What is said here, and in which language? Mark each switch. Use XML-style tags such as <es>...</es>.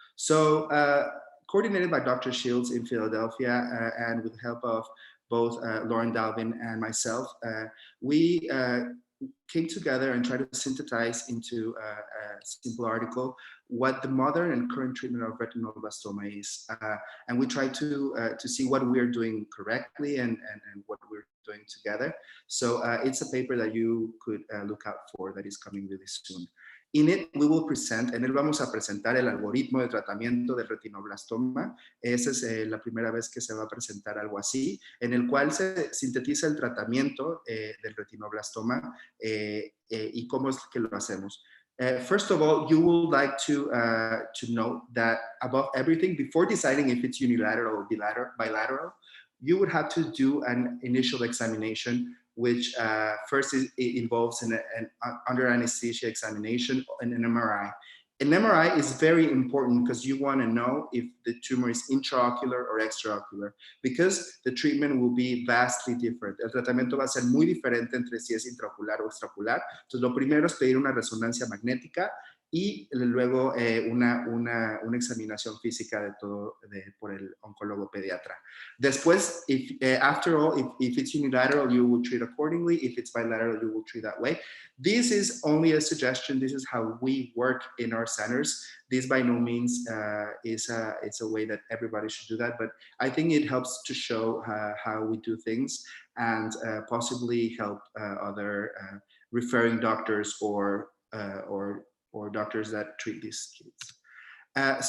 <en>So coordinated by Dr. Shields in Philadelphia and with the help of both Lauren Dalvin and myself, we came together and tried to synthesize into a simple article what the modern and current treatment of retinoblastoma is. And we tried to see what we're doing correctly and what we're doing together. So it's a paper that you could look out for that is coming really soon. In it, we will present,</en> <es>en él vamos a presentar el algoritmo de tratamiento del retinoblastoma. Esa es la primera vez que se va a presentar algo así, en el cual se sintetiza el tratamiento del retinoblastoma y cómo es que lo hacemos.</es> <en>First of all, you would like to know that above everything, before deciding if it's unilateral or bilateral, you would have to do an initial examination, which first involves an under anesthesia examination and an MRI. An MRI is very important because you want to know if the tumor is intraocular or extraocular, because the treatment will be vastly different.</en> <es>El tratamiento va a ser muy diferente entre si es intraocular o extraocular. Entonces, lo primero es pedir una resonancia magnética y luego una examinación física de todo por el oncólogo pediatra. Después,</es> <en>after all, if it's unilateral, you will treat accordingly. If it's bilateral, you will treat that way. This is only a suggestion. This is how we work in our centers. This by no means it's a way that everybody should do that, but I think it helps to show how we do things and possibly help other referring doctors or doctors that treat these kids.</en>